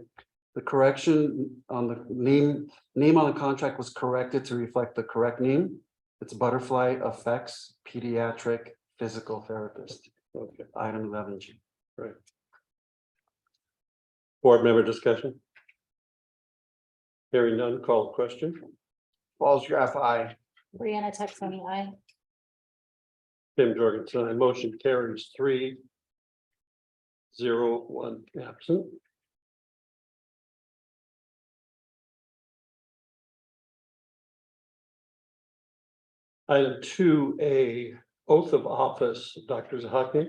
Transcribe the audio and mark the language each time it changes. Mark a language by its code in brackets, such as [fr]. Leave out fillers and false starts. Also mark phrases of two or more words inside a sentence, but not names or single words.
[en] The correction on the name on the contract was corrected to reflect the correct name. It's Butterfly Effects Pediatric Physical Therapist. Okay, Item 11G. right. Board member discussion? Hearing none, call the question. Paul's graph aye. Brianna Texoni, aye. Tim Jorgensen, aye. Motion carries 3-0-1 absent. Item 2A, oath of office, Dr. Zahakian.